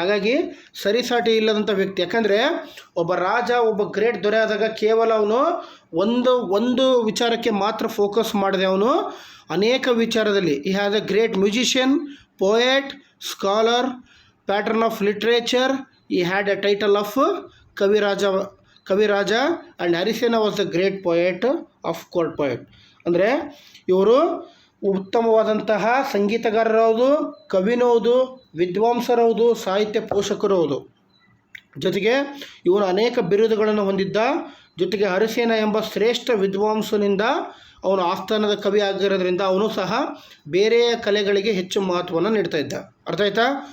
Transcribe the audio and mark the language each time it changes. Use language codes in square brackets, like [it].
[kn] ಹಾಗಾಗಿ ಸರಿಸಾಟಿ ಇಲ್ಲದಂಥ ವ್ಯಕ್ತಿ. ಯಾಕಂದರೆ ಒಬ್ಬ ರಾಜ, ಒಬ್ಬ ಗ್ರೇಟ್ ದೊರೆ ಆದಾಗ ಕೇವಲ ಅವನು ಒಂದು ವಿಚಾರಕ್ಕೆ ಮಾತ್ರ ಫೋಕಸ್ ಮಾಡಿದೆ. ಅವನು ಅನೇಕ ವಿಚಾರದಲ್ಲಿ [en] ಈ has a great musician, poet, scholar, patron of literature. He had a title of Kaviraja and Harisena was the great poet of court poet. [kn] ಅಂದರೆ ಇವರು ಉತ್ತಮವಾದಂತಹ ಸಂಗೀತಗಾರರೌದು, ಕವಿನೌದು, ವಿದ್ವಾಂಸರೌದು, ಸಾಹಿತ್ಯ ಪೋಷಕರು ಹೌದು. ಜೊತೆಗೆ ಇವನು ಅನೇಕ ಬಿರುದುಗಳನ್ನು ಹೊಂದಿದ್ದ. ಜೊತೆಗೆ ಹರಿಸೇನ ಎಂಬ ಶ್ರೇಷ್ಠ ವಿದ್ವಾಂಸನಿಂದ ಅವನು ಆಸ್ಥಾನದ ಕವಿ ಆಗಿರೋದ್ರಿಂದ ಅವನು ಸಹ ಬೇರೆ ಕಲೆಗಳಿಗೆ ಹೆಚ್ಚು ಮಹತ್ವವನ್ನು ನೀಡ್ತಾ ಇದ್ದ. ಅರ್ಥ ಆಯ್ತಾ?